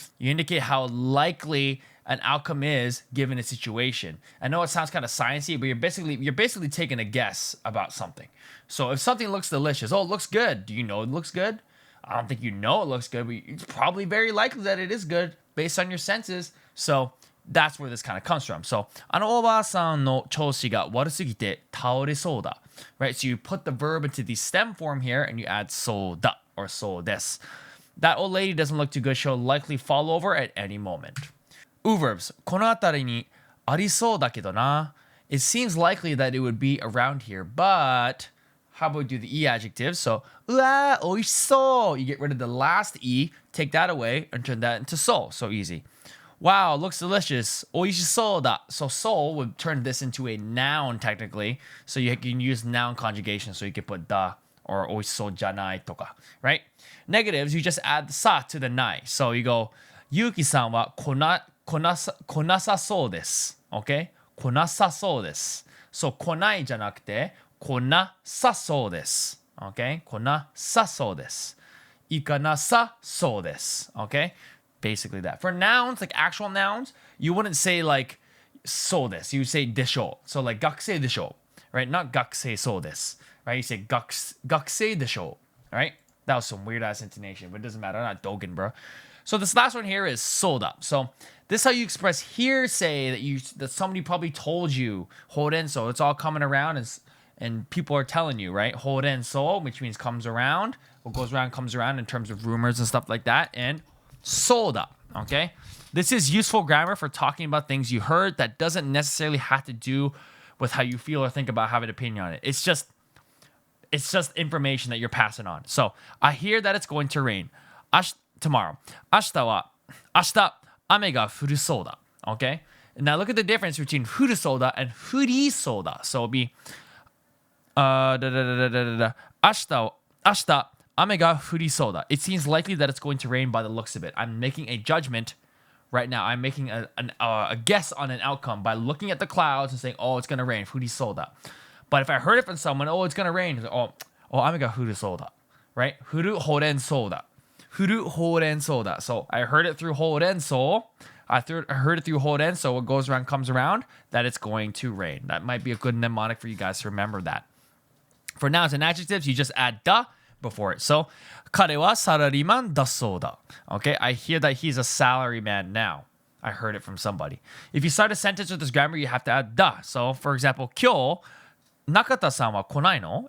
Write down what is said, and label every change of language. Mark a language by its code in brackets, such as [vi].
[en] You indicate how likely an outcome is given a situation. I know it sounds kind of sciencey, but you're basically taking a guess about something. So if something looks delicious, it looks good. Do you know it looks good? I don't think you know it looks good, but it's probably very likely that it is good based on your senses. So that's where this kind of comes from. [ja] So あのおばあさんの調子が悪すぎて倒れそうだ. [en] Right? So you put the verb into the stem form here and you add そうだ or そうです. That old lady doesn't look too good. She'll likely fall over at any moment. U verbs. [ja] この辺りにありそうだけどな. [en] It seems likely that it would be around here, but how about we do the e adjectives? So [ja] うわ、おいしそう. [en] You get rid of the last e, take that away, and turn that into so. So easy. Wow, looks delicious. [ja] 美味しそうだ. [en] So soul would turn this into a noun technically. So you can use noun conjugation. So you can put da or [ja] 美味しそうじゃないとか, [en] right? Negatives, you just add the sa to the nai. So you go, [ja] Yuki-san wa konasaそうです. Okay? 来なさそうです. So 来ないじゃなくて来なさそうです. Okay? 来なさそうです.行かなさそうです.Okay? [en] Basically that. For nouns, like actual nouns, you wouldn't say like so this. You would say でしょ. [ja] So like 学生でしょ. [en] Right? Not [ja] 学生そうです. [en] Right? You say 学生でしょ. Right? That was some weird ass intonation, but it doesn't matter. I'm not Dogen, bro. So this last one here is soda. So this is how you express hearsay that somebody probably told you. Hoden, so it's all coming around and people are telling you, right? Hoden so, which means comes around. What goes around comes around in terms of rumors and stuff like that. And soda, okay? This is useful grammar for talking about things you heard that doesn't necessarily have to do with how you feel or think about, have an opinion on it. It's just information that you're passing on. So I hear that it's going to rain. Tomorrow. [ja] 明日雨が降るそうだ.Okay? [en] Now look at the difference between 降るそうだ and 降りそうだ. [ja] So it'll be 明日雨が降りそうだ. [en] It seems likely that it's going to rain by the looks of it. I'm making a judgment right now. I'm making a guess on an outcome by looking at the clouds and saying, oh, it's going to rain. [ja] 降りそうだ. [en] But if I heard it from someone, oh, it's going to rain. [ja] Oh, 雨が降るそうだ.Right? 降るほうれんそうだ. 降るほうれんそうだ. [en] So I heard it through ほうれんそう. I heard it through ほうれん. So what goes around comes around. That it's going to rain. That might be a good mnemonic for you guys to remember that. For nouns and adjectives, you just add da before it. [ja] So 彼はサラリーマンだそうだ. [en] Okay? I hear that he's a salary man now. I heard it from somebody. If you start a sentence with this grammar, you have to add da. So for example, [ja] 今日Nakata さんは来ないの?